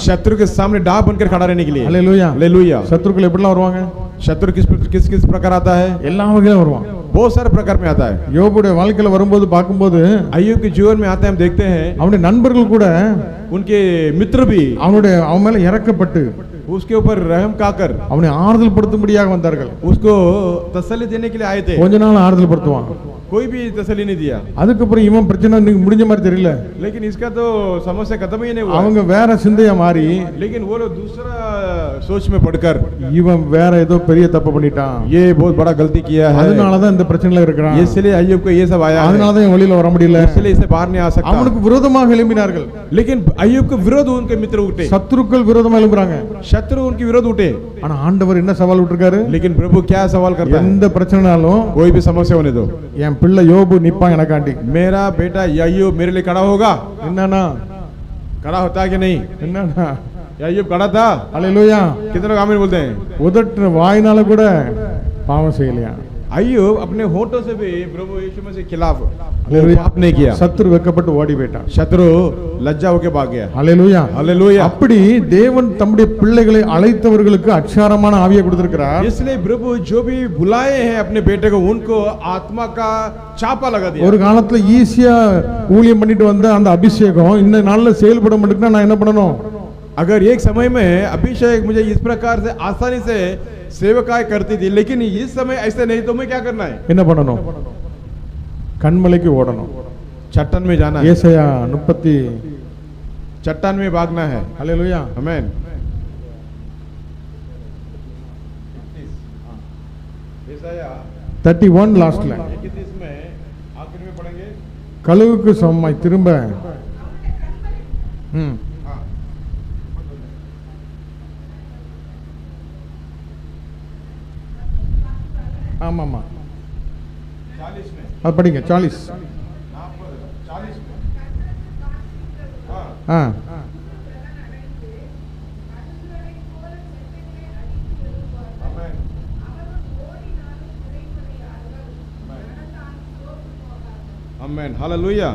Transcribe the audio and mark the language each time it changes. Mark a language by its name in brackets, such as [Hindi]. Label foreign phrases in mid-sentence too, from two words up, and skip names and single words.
[Hindi] शत्रु के सामने डाह बनकर खड़ा रहने के लिए. [Tamil] அல்லேலூயா. [Hindi] हालेलुया. [Tamil] சத்துருக்கள் எப்படிலாம் வருவாங்க? [Hindi] शत्रु किस प्रकार आता है? [Tamil] எல்லா வகையிலும் வருவான். [Hindi] बहुत सारे प्रकार में आता है. [Tamil] யோபுடைய வாழ்க்கையில வரும்போது பார்க்கும்போது [Hindi] अय्यूब के जीवन में आते हैं, हम देखते हैं [Tamil] அவனுடைய நண்பர்கள் கூட [Hindi] उनके मित्र भी [Tamil] அவன் மேல இறக்கப்பட்டு [Hindi] उसके ऊपर रहम खाकर [Tamil] அவனை ஆறுதல் படுத்தும்படியாக வந்தார்கள். [Hindi] उसको तसल्ली देने के लिए आए थे. [Tamil] கொஞ்ச நாள் ஆறுதல் படுத்துவான். [Hindi] कोई भी तसल्ली नहीं दिया. [Tamil] அதுக்கப்புறம் இவன் பிரச்சனை இன்னைக்கு முடிஞ்ச மாதிரி தெரியல. [Hindi] लेकिन इसका तो समस्या खत्म ही नहीं हुआ. [Tamil] அவங்க வேற சிந்தையா மாறி [Hindi] लेकिन वो लोग दूसरा सोच में पड़कर [Tamil] இவன் வேற ஏதோ பெரிய தப்பு பண்ணிட்டான். [Hindi] ये बहुत बड़ा गलती किया है, [Tamil] அதனாலதான் இந்த பிரச்சனையில இருக்கிறான். [Hindi] इसलिए अय्यूब को ये सब आया है, [Tamil] அதனாலதான் இவன் வெளியில வர முடியல. [Hindi] इसलिए इसे बाहर नहीं आ सकता. [Tamil] அவனுக்கு விரோதமாக எழும்பினார்கள். [Hindi] लेकिन अय्यूब के विरोध उनके मित्र उठे. [Tamil] சத்துருக்கள் விரோதமா எழும்புறாங்க. [Hindi] शत्रु उनके विरोध उठे. [Tamil] ஆனா ஆண்டவர் என்ன சவால் விட்டுருக்காரு? [Hindi] लेकिन प्रभु क्या सवाल करता है? [Tamil] எந்த பிரச்சனைனாலும் [Hindi] कोई भी समस्या होने दो, [Tamil] என் பிள்ளை யோபு நிப்பான் எனக்காண்டி. [Hindi] मेरा बेटा अय्यूब मेरे लिए खड़ा होगा. [Tamil] என்னன்னா [Hindi] खड़ा होता है कि नहीं? [Tamil] என்னன்னா [Hindi] अय्यूब खड़ा था. [Tamil] அல்லேலூயா. [Hindi] कितने लोग आमीन बोलते हैं? [Tamil] உதட்டு வாயினால கூட பாவம் செய்யலையா? [Hindi] अय्यूब अपने होठों से भी प्रभु यीशु मसीह के खिलाफ [Tamil] அல்லேலூயா. [Hindi] पाप नहीं किया. [Tamil] சத்துரு வெக்கப்பட்டு ஓடி போயிட்டான். [Hindi] शत्रु लज्जा होके भाग गया. [Tamil] அல்லேலூயா. [Hindi] हालेलुया. [Tamil] அப்படி தேவன் தம்முடைய பிள்ளைகளை அழைத்தவர்களுக்கு அச்சாரமான ஆவியை கொடுத்திருக்கிறார். [Hindi] इसलिए प्रभु जो भी बुलाए हैं अपने बेटे को, उनको आत्मा का चापा लगा दिया. [Tamil] ஒரு காலத்துல ஈஸியா ஊழியம் பண்ணிட்டு வந்த அந்த அபிஷேகம் இந்த நாள்ல செயல்பட மாட்டேங்குதுன்னா நான் என்ன பண்ணணும்? [Hindi] अगर एक समय में अभिषेक मुझे इस प्रकार से आसानी से सेवकाई करती थी, लेकिन इस समय ऐसे नहीं, तो मैं क्या करना है? [Tamil] என்ன பண்ணணும்? கண்மலைக்கு ஓடணும். [Hindi] चट्टान में जाना है. [Tamil] ஏசாயா 30 [Hindi] चट्टान में भागना है. [Tamil] அல்லேலூயா. [Hindi] आमीन. [Tamil] 31 லாஸ்ட்ல [Hindi] 31 में आखिर में पढ़ेंगे. [Tamil] கழுவுக்கு சமமாய் திரும்ப ஆமாமா [Hindi] 40 में. [Tamil] அது படிங்க 40. [Hindi] 40 में. ஆ आमीन. आमीन. हालेलुया.